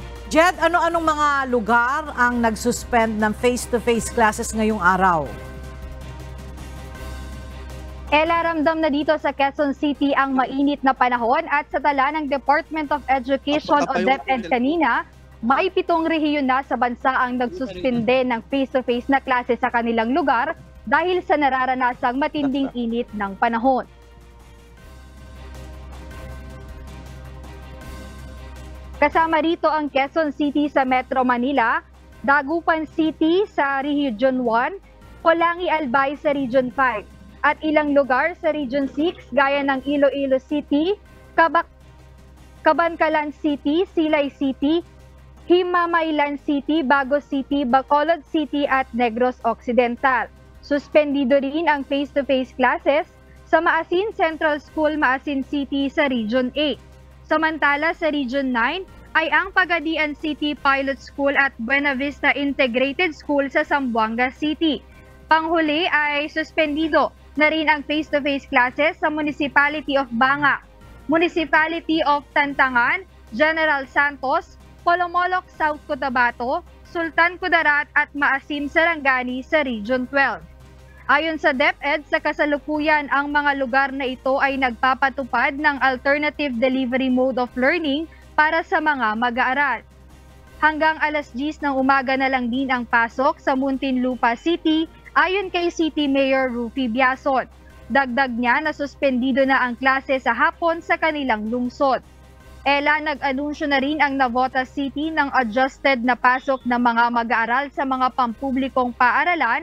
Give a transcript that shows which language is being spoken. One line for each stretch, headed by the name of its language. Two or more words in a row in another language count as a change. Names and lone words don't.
Filipino: Jed, ano-anong mga lugar ang nagsuspend ng
English: face-to-face classes
Filipino: ngayong araw? Ella, ramdam na dito sa Quezon City ang mainit na panahon at sa tala ng Department of Education o DepEd kanina, may 7 rehiyon na sa bansa ang nagsuspinde ng face-to-face na klase sa kanilang lugar dahil sa nararanasang matinding init ng panahon. Kasama rito ang Quezon City sa Metro Manila, Dagupan City sa Region 1, Polangi Albay sa Region 5, at ilang lugar sa Region 6 gaya ng Iloilo City, Cabancalan City, Silay City, Himamaylan City, Bago City, Bacolod City at Negros Occidental. Suspendido rin ang
English: face-to-face classes
Filipino: sa Maasin Central School, Maasin City sa Region 8. Samantala sa Region 9 ay ang Pagadian City Pilot School at Buena Vista Integrated School sa Zamboanga City. Panghuli ay suspendido na rin ang
English: face-to-face classes
Filipino: sa Municipality of Banga, Municipality of Tantangan, General Santos, Polomolok South Cotabato, Sultan Kudarat at Maasim Sarangani sa Region 12. Ayon sa DepEd, sa kasalukuyan ang mga lugar na ito ay nagpapatupad ng
English: alternative delivery mode of learning
Filipino: para sa mga mag-aaral. Hanggang alas 10 ng umaga na lang din ang pasok sa Muntinlupa City ayon kay City Mayor Rufy Biason. Dagdag niya na suspendido na ang klase sa hapon sa kanilang lungsod. Ella, nag-anunsyo na rin ang Navotas City ng adjusted na pasok ng mga mag-aaral sa mga pampublikong paaralan.